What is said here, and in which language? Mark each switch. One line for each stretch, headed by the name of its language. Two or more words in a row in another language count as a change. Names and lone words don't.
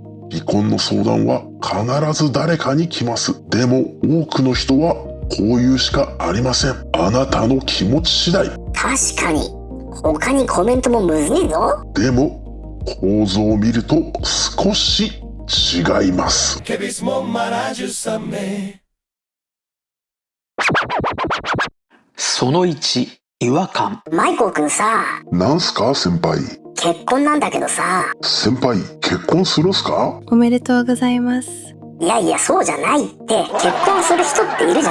Japanese: 離婚の相談は必ず誰かに来ます。でも多くの人はこういうしかありません。あなたの気持ち次第。確かに。他にコメントもむずいぞ。でも構造を見ると少し違います。 che mismo maravilloso a me その1、違和感。マイコくんさ、なんすか先輩。結婚なんだけどさ。先輩、結婚するっすか？おめでとうございます。いやいや、そうじゃないって。結婚する人っているじゃん。